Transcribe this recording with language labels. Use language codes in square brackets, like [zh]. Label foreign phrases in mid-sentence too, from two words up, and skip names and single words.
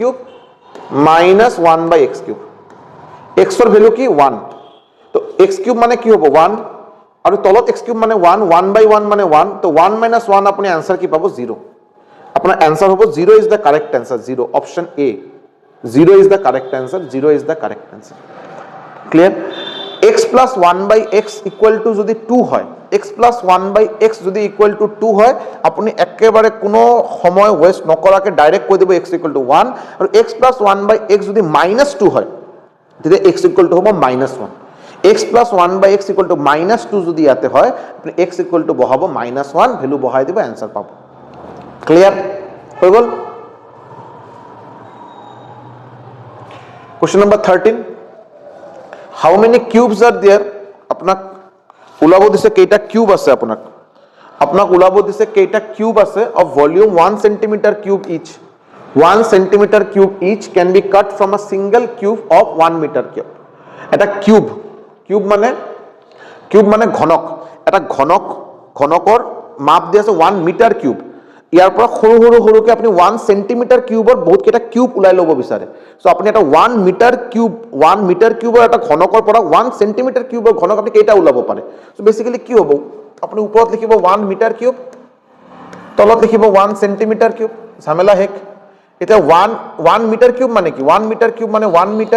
[as] - 1/x³ x ৰ ভ্যালু কি 1 তো x³ মানে কি হ'ব 1 আৰু তলত x³ মানে 1 1/1 মানে 1 তো 1 - 1 আপুনি आंसर কি পাব 0 আপোনাৰ आंसर হ'ব [en] 0 is the correct answer 0 option A 0 is the correct answer 0 is the correct answer clear [as] x + 1/x = যদি 2 হয় x + 1/x যদি = 2 হয় আপুনি একেবারে কোনো সময় ওয়েস্ট নকৰাকে ডাইরেক্ট কৈ দিব x = 1 আৰু x + 1/x যদি -2 হয় তেতিয়া x = হ'ব -1 x + 1/x = -2 যদি ইয়াতে হয় আপুনি x = বহাব -1 ভ্যালু বহাই দিব आंसर পাব ক্লিয়ার হৈ গল [en] Question number 13 How many cubes are there [as] আপোনাক উলাব দিছে কেইটা কিউব আছে আপোনাক উলাব দিছে কেইটা কিউব আছে [en] of volume 1 cm cube each 1 cm cube each can be cut from a single cube of 1 meter cube [as] এটা কিউব মানে ঘনক এটা ঘনকৰ মাপ দি আছে 1 মিটাৰ কিউব ইয়াৰ পৰা সৰুকে আপুনি 1 সেন্টিমিটাৰ কিউবৰ বহুত কেইটা কিউব উলাই লব বিচাৰে সো আপুনি এটা 1 মিটাৰ কিউবৰ এটা ঘনকৰ পৰা 1 সেন্টিমিটাৰ কিউবৰ ঘনক আপুনি কেইটা উলাব পাৰে [en] so basically [as] কি হ'ব আপুনি ওপৰত লিখিব 1 মিটাৰ কিউব তলত লিখিব 1 সেন্টিমিটাৰ কিউব ঝামেলা হেক এটা 1 মিটাৰ কিউব মানে কি 1 মিটাৰ কিউব মানে 1